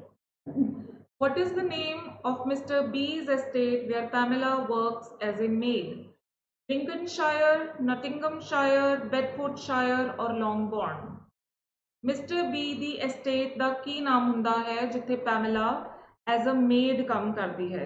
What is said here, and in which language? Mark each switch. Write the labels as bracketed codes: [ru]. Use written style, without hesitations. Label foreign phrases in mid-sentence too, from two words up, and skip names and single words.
[en] What is the name of Mr. B's estate where Pamela works as a maid? Lincolnshire, Nottinghamshire, Bedfordshire or Longbourn? [pa] Mr. B ਦੀ estate ਦਾ ਕੀ ਨਾਮ ਹੁੰਦਾ ਹੈ ਜਿੱਥੇ ਪੈਮਲਾ [en] as a maid [pa] ਕੰਮ ਕਰਦੀ ਹੈ?